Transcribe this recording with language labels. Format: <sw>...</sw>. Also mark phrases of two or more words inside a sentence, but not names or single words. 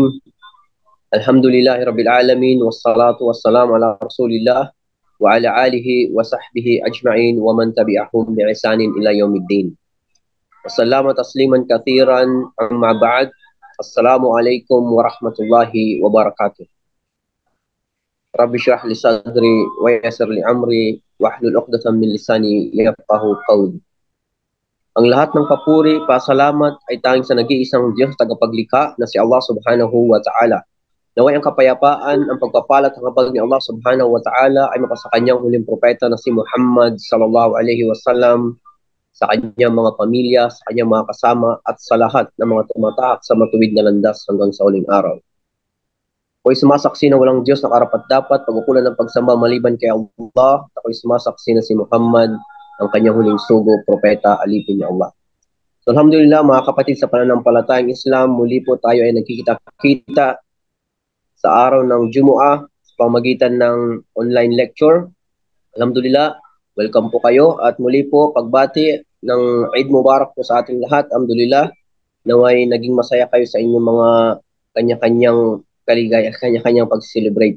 <ar>الحمد لله رب العالمين والصلاة والسلام على رسول الله وعلى آله وصحبه أجمعين ومن تبعهم بإحسان إلى يوم الدين. وسلم تسليما كثيرا. أما بعد، السلام عليكم ورحمة الله وبركاته. رب اشرح لي صدري ويسر لي أمري واحلل عقدة من لساني يفقهوا قولي.</ar> <tl>Ang lahat ng papuri, pasalamat ay tanging sa nag-iisang Diyos tagapaglikha na si Allah</tl> <ar>سبحانه وتعالى.</ar> <tl>Naway ang kapayapaan, ang pagpapalat ng habag ni Allah</tl> <ar>سبحانه وتعالى</ar> <tl>ay mapasa kanyang huling propeta na si Muhammad</tl> <ar>صلى الله عليه وسلم,</ar> <tl>sa kanyang mga pamilya, sa kanyang mga kasama, at sa lahat ng mga tumatahak sa matuwid na landas hanggang sa uling araw. Ako'y sumasaksi na walang Diyos na karapat-dapat pagkukulan ng pagsamba maliban kay Allah. Ako'y sumasaksi na si Muhammad ang kanyang huling sugo, propeta, alipin ni Allah. So alhamdulillah mga kapatid sa pananampalatayang Islam, muli po tayo ay nagkikita-kita sa araw ng Jumu'ah sa pamagitan ng</tl> <en>online lecture.</en> <tl>Alhamdulillah, welcome po kayo at muli po pagbati ng</tl> <ar>عيد مبارك</ar> <tl>po sa ating lahat. Alhamdulillah, naway naging masaya kayo sa inyong mga kanya-kanyang kaligaya, kanya-kanyang pag-celebrate.</tl>